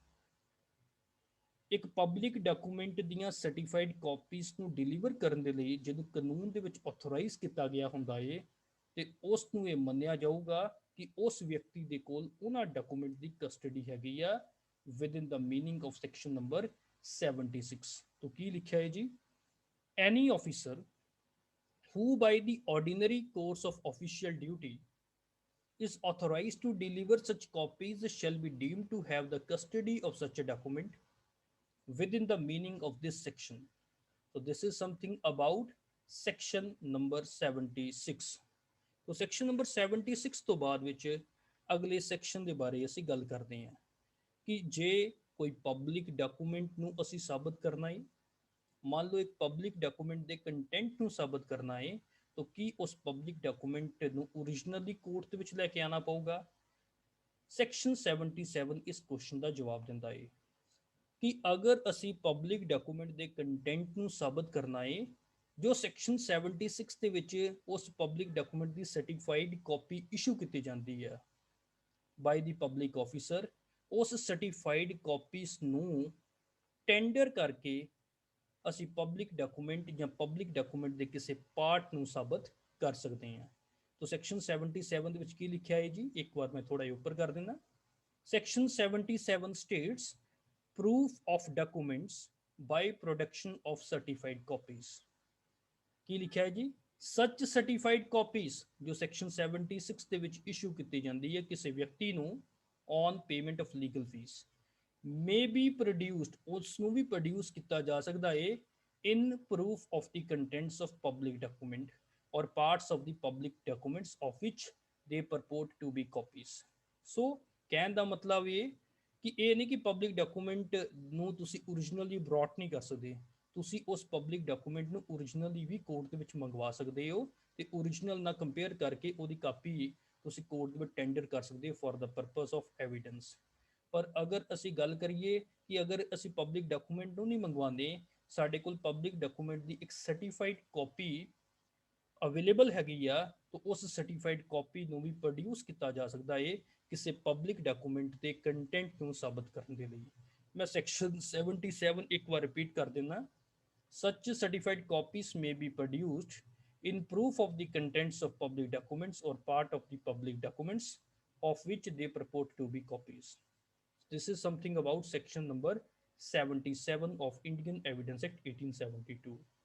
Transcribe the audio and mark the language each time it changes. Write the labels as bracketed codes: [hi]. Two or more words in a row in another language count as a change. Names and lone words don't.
[pa] ਇੱਕ [en] public document [pa] ਦੀਆਂ [en] certified copies [pa] ਨੂੰ ਡਿਲੀਵਰ ਕਰਨ ਦੇ ਲਈ ਜਦੋਂ ਕਾਨੂੰਨ ਦੇ ਵਿੱਚ ਆਥੋਰਾਈਜ਼ ਕੀਤਾ ਗਿਆ ਹੁੰਦਾ ਏ, ਤੇ ਉਸ ਨੂੰ ਇਹ ਮੰਨਿਆ ਜਾਊਗਾ ਕਿ ਉਸ ਵਿਅਕਤੀ ਦੇ ਕੋਲ ਉਹਨਾਂ ਡਾਕੂਮੈਂਟ ਦੀ ਕਸਟਡੀ ਹੈਗੀ ਆ [en] within the meaning of section number 76. [pa] ਤੋਂ ਕੀ ਲਿਖਿਆ ਹੈ ਜੀ, [en] any officer who by the ordinary course of official duty is authorized to deliver such copies shall be deemed to have the custody of such a document within the meaning of this section। so this is something about section number 76। [pa] तो [en] section number 76 [pa] ਤੋਂ ਬਾਅਦ ਵਿੱਚ ਅਗਲੇ ਸੈਕਸ਼ਨ ਦੇ ਬਾਰੇ ਅਸੀਂ ਗੱਲ ਕਰਦੇ ਹਾਂ ਕਿ ਜੇ ਕੋਈ [en] public document [pa] ਨੂੰ ਅਸੀਂ ਸਾਬਤ ਕਰਨਾ ਹੈ [hi] मान लो एक [en] public document [pa] ਦੇ ਕੰਟੈਂਟ ਨੂੰ ਸਾਬਤ ਕਰਨਾ ਹੈ तो ਕੀ ਉਸ [en] public document [pa] ਨੂੰ ਓਰੀਜਨਲੀ ਕੋਰਟ ਦੇ ਵਿੱਚ ਲੈ ਕੇ ਆਣਾ ਪਊਗਾ। ਸੈਕਸ਼ਨ 77 ਇਸ ਕੁਐਸਚਨ ਦਾ ਜਵਾਬ ਦਿੰਦਾ ਹੈ ਕਿ ਅਗਰ ਅਸੀਂ [en] public document [pa] ਦੇ ਕੰਟੈਂਟ ਨੂੰ ਸਾਬਤ ਕਰਨਾ ਹੈ ਜੋ ਸੈਕਸ਼ਨ 76 ਦੇ ਵਿੱਚ ਉਸ [en] public document [pa] ਦੀ [en] certified copy [pa] ਇਸ਼ੂ ਕੀਤੀ ਜਾਂਦੀ ਹੈ [en] by the public officer, [pa] ਉਸ [en] certified copies [pa] ਨੂੰ ਟੈਂਡਰ ਕਰਕੇ ਅਸੀਂ [en] public document [pa] ਜਾਂ [en] public document [pa] ਦੇ ਕਿਸੇ ਪਾਰਟ ਨੂੰ ਸਾਬਤ ਕਰ ਸਕਦੇ ਹਾਂ। तो ਸੈਕਸ਼ਨ 77 ਦੇ ਵਿੱਚ ਕੀ ਲਿਖਿਆ ਹੈ ਜੀ, ਇੱਕ ਵਾਰ ਮੈਂ ਥੋੜਾ ਜਿਹਾ ਉੱਪਰ ਕਰ ਦਿੰਦਾ। [en] section 77 states proof of documents by production of certified copies। [pa] ਕੀ ਲਿਖਿਆ ਹੈ ਜੀ, [en] such certified copies [pa] ਜੋ ਸੈਕਸ਼ਨ 76 ਦੇ ਵਿੱਚ ਇਸ਼ੂ ਕੀਤੀ ਜਾਂਦੀ ਹੈ ਕਿਸੇ ਵਿਅਕਤੀ ਨੂੰ [en] on payment of legal fees may be produced, [pa] ਉਸ ਨੂੰ ਵੀ ਪ੍ਰੋਡਿਊਸ ਕੀਤਾ ਜਾ ਸਕਦਾ ਹੈ [en] in proof of the contents of public document or parts of the public documents of which they purport to be copies। [pa] ਸੋ ਕਹਿਣ ਦਾ ਮਤਲਬ ਇਹ ਕਿ ਇਹ ਨਹੀਂ ਕਿ [en] public document [pa] ਨੂੰ ਤੁਸੀਂ [en] originally brought [pa] ਨਹੀਂ ਕਰ ਸਕਦੇ, ਤੁਸੀਂ ਉਸ [en] public document [pa] ਨੂੰ ਓਰੀਜਨਲੀ ਵੀ ਕੋਰਟ ਦੇ ਵਿੱਚ ਮੰਗਵਾ ਸਕਦੇ ਹੋ ਤੇ ਓਰੀਜਨਲ ਨਾਲ ਕੰਪੇਅਰ ਕਰਕੇ ਉਹਦੀ ਕਾਪੀ ਤੁਸੀਂ ਕੋਰਟ ਦੇ ਵਿੱਚ ਟੈਂਡਰ ਕਰ ਸਕਦੇ ਹੋ [en] for the purpose of evidence. [pa] ਪਰ ਅਗਰ ਅਸੀਂ ਗੱਲ ਕਰੀਏ ਕਿ ਅਗਰ ਅਸੀਂ [en] public document [pa] ਨੂੰ ਨਹੀਂ ਮੰਗਵਾਉਂਦੇ, ਸਾਡੇ ਕੋਲ [en] public document [pa] ਦੀ ਇੱਕ [en] certified copy available [pa] ਹੈਗੀ ਆ, ਤਾਂ ਉਸ [en] certified copy [pa] ਨੂੰ ਵੀ ਪ੍ਰੋਡਿਊਸ ਕੀਤਾ ਜਾ ਸਕਦਾ ਹੈ ਕਿਸੇ [en] public document [pa] ਦੇ ਕੰਟੈਂਟ ਨੂੰ ਸਾਬਤ ਕਰਨ ਦੇ ਲਈ। ਮੈਂ ਸੈਕਸ਼ਨ 77 ਇੱਕ ਵਾਰ ਰਿਪੀਟ ਕਰ ਦਿੰਦਾ। [en] Such certified copies may be produced in proof of the contents of public documents or part of the public documents of which they purport to be copies। This is something about section number 77 of Indian Evidence Act 1872।